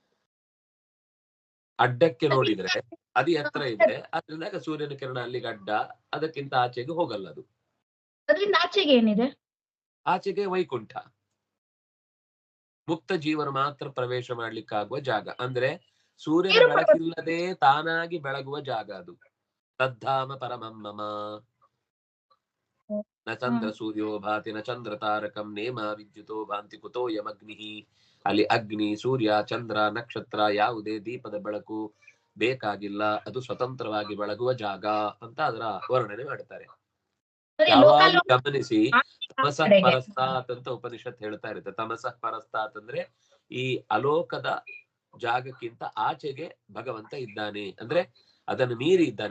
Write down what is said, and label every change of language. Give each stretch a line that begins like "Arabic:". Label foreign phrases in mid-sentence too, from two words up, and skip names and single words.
Kannada: ಅಡ್ಡಕ್ಕೆ ನೋಡಿದ್ರೆ ಅದು ಎತ್ತರ ಇದೆ, ಅದ್ರಿಂದ ಸೂರ್ಯನ ಕಿರಣ ಅಲ್ಲಿಗೆ ಅಡ್ಡ, ಅದಕ್ಕಿಂತ ಆಚೆಗೆ ಹೋಗಲ್ಲ. ಅದು ಅದರಿಂದ ಆಚೆಗೆ ಏನಿದೆ? ಆಚೆಗೆ ವೈಕುಂಠ, ಮುಕ್ತ ಜೀವನ ಮಾತ್ರ ಪ್ರವೇಶ ಮಾಡ್ಲಿಕ್ಕಾಗುವ ಜಾಗ. ಅಂದ್ರೆ ಸೂರ್ಯನ ಬೆಳಕಿಲ್ಲದೆ ತಾನಾಗಿ ಬೆಳಗುವ ಜಾಗ ಅದು.
Sanskrit: ತದ್ಧಾಮ ಪರಮಂ ಮಮ ನ ಚಂದ್ರ ಸೂರ್ಯೋ ಭಾತಿ ನ ಚಂದ್ರ ತಾರಕಂ ನೇಮ ವಿದ್ಯುತೋ ಭಾಂತಿ ಕುತೋ ಯಮಗ್ನಿ.
Kannada: ಅಲ್ಲಿ ಅಗ್ನಿ, ಸೂರ್ಯ, ಚಂದ್ರ, ನಕ್ಷತ್ರ ಯಾವುದೇ ದೀಪದ ಬೆಳಕು ಬೇಕಾಗಿಲ್ಲ. ಅದು ಸ್ವತಂತ್ರವಾಗಿ ಬೆಳಗುವ ಜಾಗ ಅಂತ ಅದರ ವರ್ಣನೆ ಮಾಡ್ತಾರೆ. ಯಾವಾಗ ಗಮನಿಸಿ
Sanskrit: ತಮಸಃ ಪರಸ್ತಾತ್
Kannada: ಅಂತ ಉಪನಿಷತ್ ಹೇಳ್ತಾ ಇರುತ್ತೆ.
Sanskrit: ತಮಸಃ ಪರಸ್ತಾತ್
Kannada: ಅಂದ್ರೆ ಈ ಅಲೋಕದ ಜಾಗಕ್ಕಿಂತ ಆಚೆಗೆ ಭಗವಂತ ಇದ್ದಾನೆ, ಅಂದ್ರೆ ಅದನ್ನು ಮೀರಿ ಇದ್ದಾನೆ.